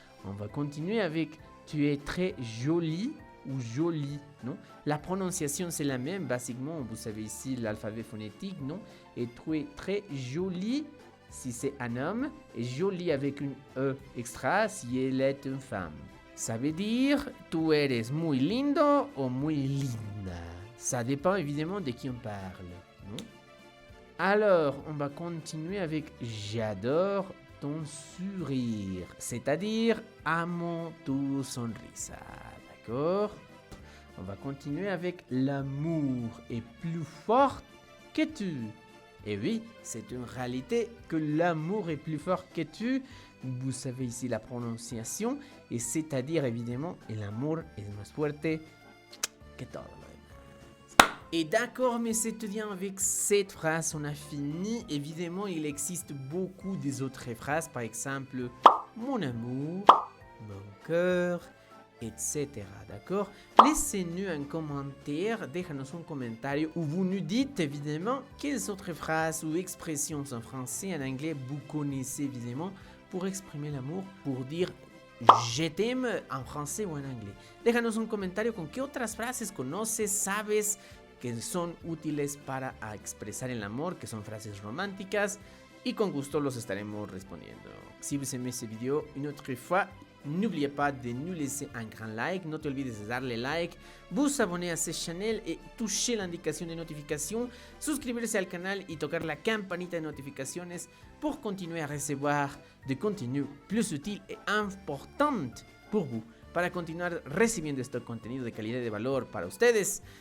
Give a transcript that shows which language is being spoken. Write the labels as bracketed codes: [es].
[fr] On va continuer avec tu es très jolie ou jolie, non? La prononciation c'est la même, basiquement, vous savez ici l'alphabet phonétique, non? Et tu es très jolie si c'est un homme, et jolie avec une E extra si elle est une femme. Ça veut dire [es] tu eres muy lindo ou muy linda. [fr] Ça dépend évidemment de qui on parle, non? Alors, on va continuer avec j'adore ton sourire, c'est-à-dire [es] amo tu sonrisa, [fr] d'accord? On va continuer avec l'amour est plus fort que tu. Et oui, c'est une réalité que l'amour est plus fort que tu. Vous savez ici la prononciation, et c'est-à-dire évidemment [es] el amor es más fuerte que todo lo demás. [fr] Et d'accord, mes étudiants, avec cette phrase, on a fini. Évidemment, il existe beaucoup des autres phrases, par exemple, mon amour, mon cœur, etc. D'accord? Laissez-nous un commentaire, [es] déjanos un comentario [fr] où vous nous dites évidemment quelles autres phrases ou expressions en français et en anglais vous connaissez évidemment pour exprimer l'amour, pour dire je t'aime en français ou en anglais. [es] Déjanos un comentario con qué otras frases conoces, sabes que son útiles para expresar el amor, que son frases románticas, y con gusto los estaremos respondiendo. [fr] Si vous aimez ce vidéo, une autre fois, n'oubliez pas de nous laisser un grand like, [es] no te olvides de darle like, [fr] vous abonner à cette chaîne et toucher l'indication de notification, [es] suscribirse al canal y tocar la campanita de notificaciones [fr] pour continuer à recevoir des contenus plus utiles et importants pour vous, [es] para continuar recibiendo este contenido de calidad y de valor para ustedes.